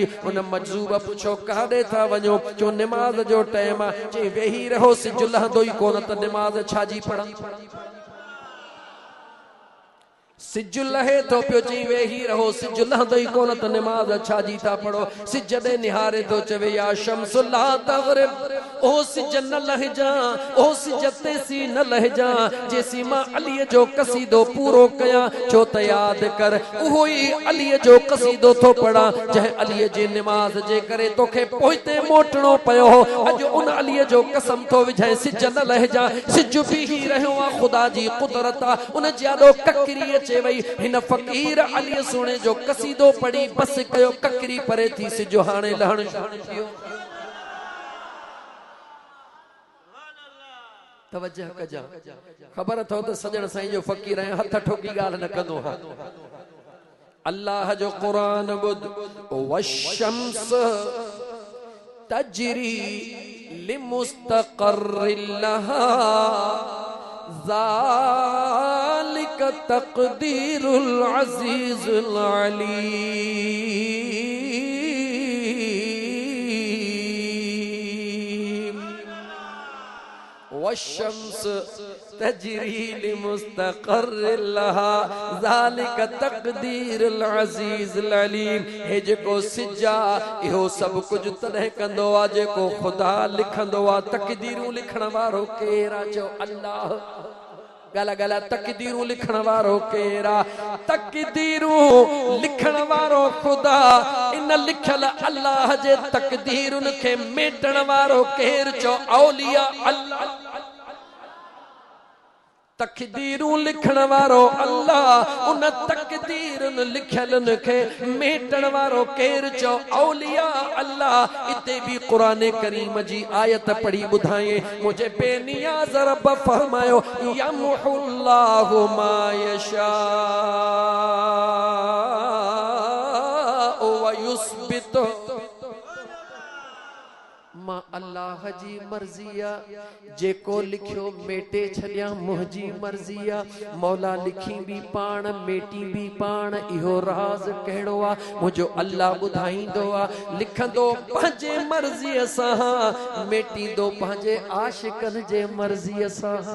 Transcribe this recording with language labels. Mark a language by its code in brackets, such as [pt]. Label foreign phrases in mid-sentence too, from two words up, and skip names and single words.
[sd] उन मजज़ूब पुछो काॾे था वञो चो निमाज़ जो टाइम आहे। चई वेही रहो सिज लहंदो ई कोन त निमाज़ छाजी पढ़ा। सिज लहे तो पियो चई वेही रहो सिज लहंदो ई कोन त निमाज़ छाजी था पढ़ो। सिज ॾे निहारे तो चवे [ar] يا شمس لا تغرب [sd] ओ सिज न लहजा ओ सिज तेसी न लहजा जेसी मां अलीअ जो कसीदो पूरो कया छो त याद कर उहो ई अलीअ जो कसीदो थो पढ़ा जंहिं अलीअ जे निमाज़ जे करे तोखे पोइते मोटणो पियो। अॼु उन अलीअ जो कसम थो विझाए सिज न लहजा सिज बीही रहियो आहे ख़ुदा जी कुदरत आहे। उन जाॾो ककरी अचे वई हिन फ़कीर अली सुणे जो कसीदो पढ़ी बस कयो ककरी परे थी सिजो हाणे लहण शुरू थियो। तवज्जो कजा ख़बर अथव त सजण साईं जो फ़कीर ऐं हथ ठोकी ॻाल्हि न कंदो हा। [ar] अल्लाह जो क़ुरान ॿुध والشمس تجري لمستقر لها ذلك تقدير العزيز العليم. والشمس تجري لمستقر لها ذلك تقدير العزيز العليم. [sd] हे जेको सिजा इहो सभु कुझु तॾहिं कंदो आहे जेको ख़ुदा लिखंदो आहे। तक़दीरूं लिखण वारो केरु आहे चओ अल्लाह। गला गला तक़दीरूं लिखण वारो केरु आहे। तक़दीरूं लिखण वारो ख़ुदा। इन लिखल अल्लाह जे तक़दीरुनि खे मेटण वारो केरु चओ औलिया अल्लाह। तकदीरूं लिखण वारो अल्लाह उन तकदीरन लिखियलन के मेटण वारो केर चो औलिया अल्लाह। इते भी कुरान करीम जी आयत पढ़ी बुधाए मुझे बेनियाज रब फरमायो [ar] يمحو الله ما يشاء ويثبت. [sd] मां अल्लाह जी मर्जिया जेको लिखियो मेटे छड़िया मुझी मर्जिया। मौला लिखी भी पाण मेटी भी पाण इहो राज कहिड़ो आ मुझो अल्लाह बुधाईंदो आ। लिखंदो पंहिंजे मर्जीअ सां मेटींदो पंहिंजे आशिकन जे मर्जीअ सां।